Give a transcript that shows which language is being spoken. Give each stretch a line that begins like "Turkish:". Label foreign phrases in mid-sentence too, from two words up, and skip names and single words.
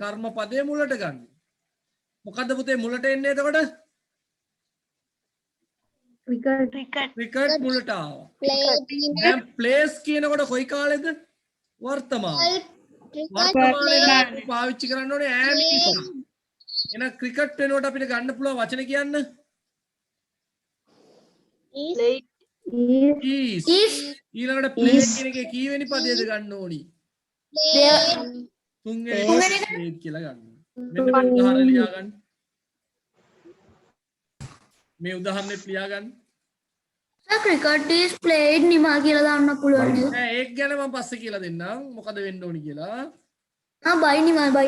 Sinhala: කර්මපදයේ මුලට ගන්න. මොකද්ද පුතේ මුලට එන්නේ එතකොට? cricket මුලට ආවා. දැන් plays කියනකොට කොයි කාලෙද? වර්තමාන. වර්තමානයේ පාවිච්චි කරන්න ඕනේ
English: am is.
Sinhala: එහෙනම් cricket වෙනකොට අපිට ගන්න පුළුවන් වචන කියන්න. is. ඊළඟට play කියන එකේ කීවෙනි පදයේද ගන්න ඕනි? තුන්වෙනි played කියලා ගන්න. මෙන්න මේ උදාහරණය ලියා ගන්න. මේ උදාහරණෙත් ලියා ගන්න.
English: cricket is played
Sinhala: නිමා කියලා දාන්න පුළුවන් නේද? නෑ ඒක ගැන මම පස්සේ කියලා දෙන්නම්. මොකද වෙන්න ඕනි කියලා. බයි නිමා බයි.